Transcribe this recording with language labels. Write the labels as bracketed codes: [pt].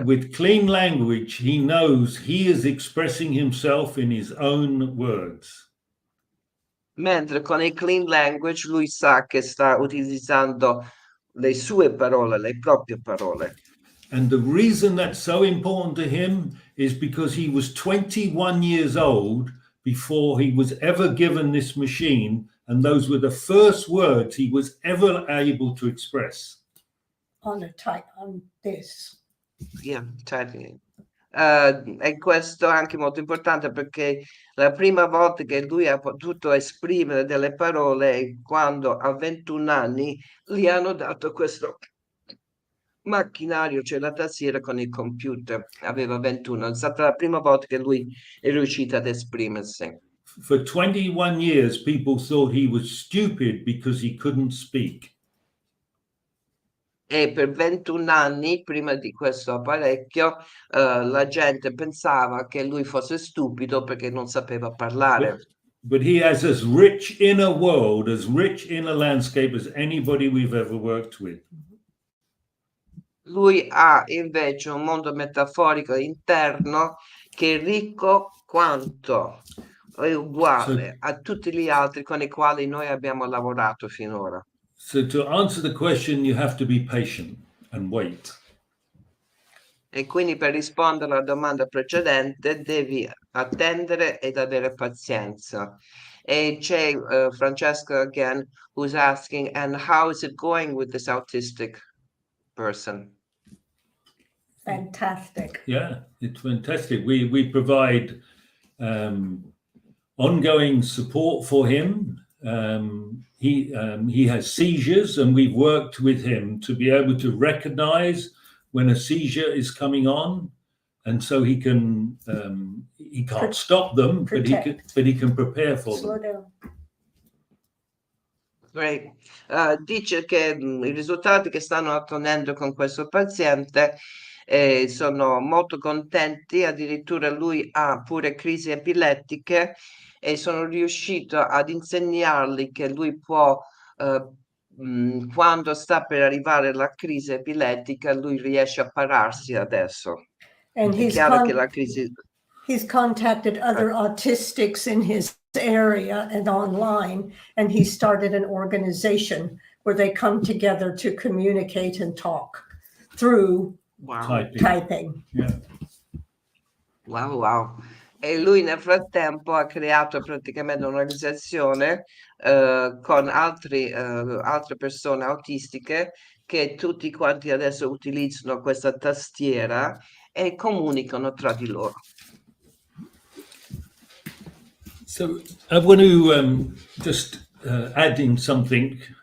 [en] With clean language, he knows he is expressing himself in his own words. [it] Mentre con il clean language lui sa che sta utilizzando le sue parole, le proprie parole. [en] And the reason that's so important to him is because he was 21 years old before he was ever given this machine, and those were the first words he was ever able to express. On this. Yeah, typing. [it] E questo è anche molto importante perché la prima volta che lui ha potuto esprimere delle parole è quando a 21 anni gli hanno dato questo macchinario, cioè la tastiera con il computer. Aveva 21, è stata la prima volta che lui è riuscito ad esprimersi. [en] For 21 years, people thought he was stupid because he couldn't speak. [it] E per 21 anni, prima di questo apparecchio, la gente pensava che lui fosse stupido perché non sapeva parlare. [en] But he has as rich inner world, as rich inner landscape as anybody we've ever worked with. [it] Lui ha invece un mondo metaforico interno che è ricco quanto è uguale a tutti gli altri con i quali noi abbiamo lavorato finora. [en] So to answer the question, you have to be patient and wait. [it] E quindi per rispondere alla domanda precedente devi attendere ed avere pazienza. E c'è [en] Francesca again who's asking, and how is it going with this autistic person? Fantastic. Yeah, it's fantastic. We provide ongoing support for him. he has seizures, and we've worked with him to be able to recognize when a seizure is coming on, and so he can't stop them, but he can prepare for Slow them. down. Great. [it] Dice che i risultati che stanno ottenendo con questo paziente sono molto contenti, addirittura lui ha pure crisi epilettiche e sono riuscito ad insegnargli che lui può, quando sta per arrivare la crisi epilettica, lui riesce a pararsi adesso. [en] And [it] È chiaro che la crisi... [en] he's contacted other autistics in his area and online, and he started an organization where they come together to communicate and talk through typing. Yeah. Wow. [it] E lui nel frattempo ha creato praticamente un'organizzazione con altre persone autistiche che tutti quanti adesso utilizzano questa tastiera e comunicano tra di loro. [en] So I want to just add in something.